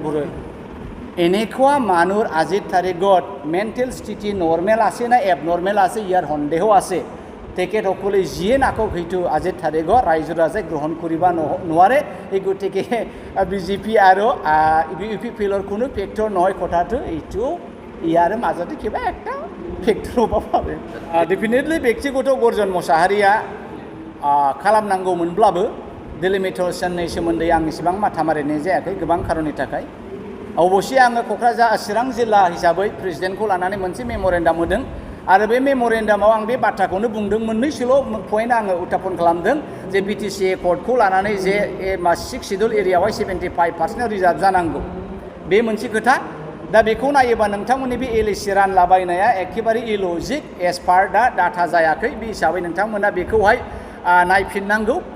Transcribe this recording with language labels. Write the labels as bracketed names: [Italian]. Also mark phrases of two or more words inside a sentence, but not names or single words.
[Assamese] বড়োই এনেকুৱা মানুহৰ আজিৰ তাৰিখত মেণ্টেল স্থিতি নৰ্মেল আছে না এবনৰ্মেল আছে ইয়াৰ সন্দেহ আছে তেখেতসকলে যিয়ে নাকক সেইটো আজিৰ তাৰিখত ৰাইজ ৰাজাই গ্ৰহণ কৰিব নোৱাৰে এই গতিকে বিজেপি আৰু ইউপিপিএলৰ কোনো ফেক্টৰ নহয় কথাটো এইটো ইয়াৰ মাজতে কিবা একটা ফেক্টৰ হ'ব পাৰে ডেফিনেটলি ব্যক্তিগত গৰ্জন মোसाहारिया [Bodo] खालामनांगौमोनब्लाबो डिलिमिटेशननि सोमोन्दै आं इसेबां माथा मारिनाय जायाखै गोबां खारननि थाखाय अबयसे आङो क'क्राझार चिरां जिल्ला हिसाबै प्रेसिडेन्टखौ लानानै मोनसे मेम'रेन्डाम होदों आरो बे मेम'रेन्डामाव आं बे बाथ्राखौनो बुंदों मोननैसोल' पइन्ट आङो उत्थापन खालामदों जे बिटिसि एकर्डखौ लानानै जे 6 शिड्युल एरियायावहाय 75% रिजार्भ जानांगौ बे मोनसे खोथा दा बेखौ नायोबा नोंथांमोननि बे एलएसि रानलाबायनाया एखेबारे [English] illogic as per [Bodo] दा डाटा जायाखै बे हिसाबै नोंथांमोना बेखौहाय नायफिननांगौ